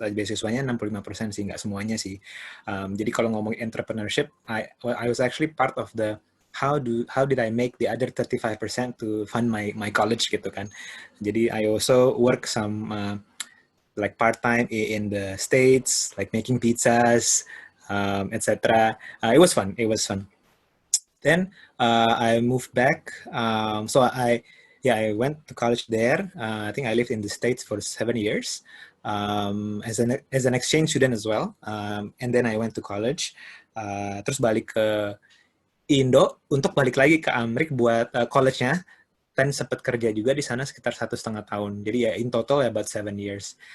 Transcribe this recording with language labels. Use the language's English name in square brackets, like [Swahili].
[Indonesian] Beasiswanya 65% sih, nggak semuanya sih. Jadi kalau ngomong entrepreneurship, [English] I was actually part of the how did I make the other 35% to fund my college gitu kan. [Indonesian] Jadi [English] I also work some like part-time in the States, like making pizzas, etc. It was fun. Then I moved back. So I went to college there. I think I lived in the States for 7 years as an exchange student as well. And then I went to college. [Indonesian] Terus balik ke Indo untuk balik lagi ke Amerika buat college-nya. Dan sempat kerja juga di sana sekitar 1,5 tahun. Jadi ya [English] in total about 7 years.